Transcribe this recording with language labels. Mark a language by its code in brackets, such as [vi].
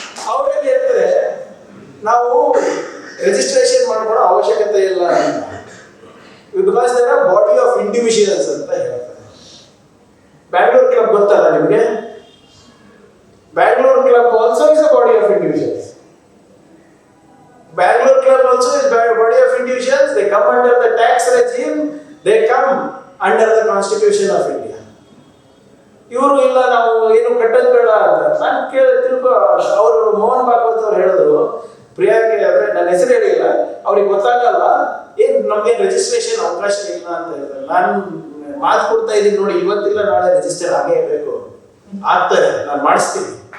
[kn] ಅವರಲ್ಲಿ ಹೇಳ್ತಾರೆ ನಾವು ರಿಜಿಸ್ಟ್ರೇಷನ್ ಮಾಡ್ಕೊಳ್ಳೋ ಅವಶ್ಯಕತೆ ಇಲ್ಲ ಅಂತ, [en] because there are body of individuals [kn] ಅಂತ ಹೇಳ್ತಾರೆ. [en] Bangalore club [kn] ಗೊತ್ತಲ್ಲ ನಿಮಗೆ? [en] Bangalore club also is a body of individuals. Bangalore Club also is a body of individuals. They come under the tax regime. They come under the Constitution of India. [kn] ಇವರು ಇಲ್ಲ ನಾವು ಏನು ಕಟ್ಟೋದು ಬೇಡ ಅಂತ ನಾನು ತಿಳ್ಕೊ. ಅವರು ಮೋಹನ್ ಭಾಗವತ್ ಅವ್ರು ಹೇಳಿದ್ರು, ಪ್ರಿಯಾಂಕೆ ಅಂದ್ರೆ ನನ್ನ ಹೆಸರು ಹೇಳಿಲ್ಲ, ಅವ್ರಿಗೆ ಗೊತ್ತಾಗಲ್ಲ, ಏನ್ ನಮ್ಗೇನು ರಿಜಿಸ್ಟ್ರೇಷನ್ ಅವಕಾಶ ಇಲ್ಲ ಅಂತ ಹೇಳ್ತಾರೆ. ನಾನು ಮಾತು ಕೊಡ್ತಾ ಇದ್ದೀನಿ ನೋಡಿ, ಇವತ್ತಿಲ್ಲ ನಾಳೆ ರಿಜಿಸ್ಟರ್ ಆಗೇ ಬೇಕು, ಆಗ್ತಾರೆ, ನಾನು ಮಾಡಿಸ್ತೀನಿ.